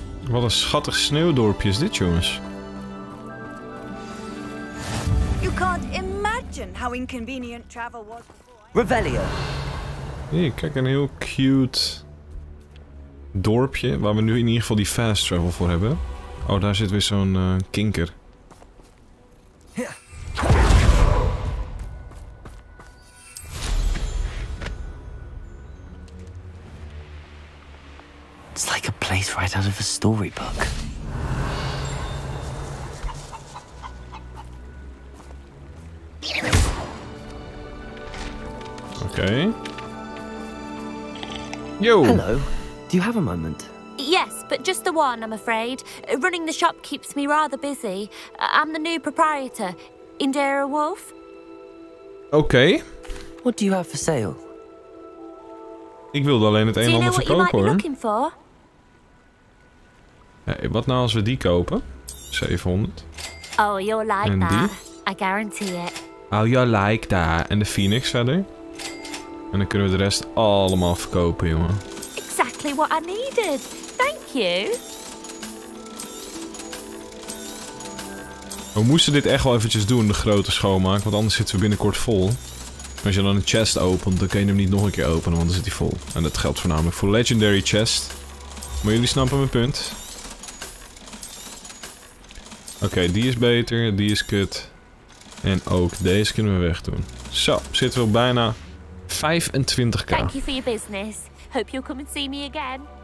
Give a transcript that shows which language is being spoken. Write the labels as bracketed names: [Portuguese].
[Dutch] Wat een schattig sneeuwdorpje is dit, jongens. [English] You can't imagine how inconvenient travel was before. Revelio. [Dutch] Hier, kijk, een heel cute dorpje waar we nu in ieder geval die fast travel voor hebben. Oh, daar zit weer zo'n kinker. [English] It's like a place right out of a storybook. Okay. Yo! Hello. Do you have a moment? Yes, but just the one, I'm afraid. Running the shop keeps me rather busy. I'm the new proprietor, Indira Wolf. [Dutch] Oké. [English] What do you have for sale? [Dutch] Ik wilde alleen het een en ander verkopen, hoor. [English] Looking for? [Dutch] Hey, wat nou als we die kopen? 700. [English] Oh, you'll like [Dutch] En [English] that. [Dutch] die? [English] I guarantee it. Oh, you like that. [Dutch] En de Phoenix verder. En dan kunnen we de rest allemaal verkopen, jongen. [English] Exactly what I needed. Thank you. [Dutch] We moesten dit echt wel eventjes doen, de grote schoonmaak. Want anders zitten we binnenkort vol. Als je dan een chest opent, dan kun je hem niet nog een keer openen, want dan zit hij vol. En dat geldt voornamelijk voor Legendary Chest. Maar jullie snappen mijn punt. Oké, die is beter, die is kut. En ook deze kunnen we wegdoen. Zo, zitten we op bijna 25k. [English] Thank you for your business. Hope you'll come and see me again.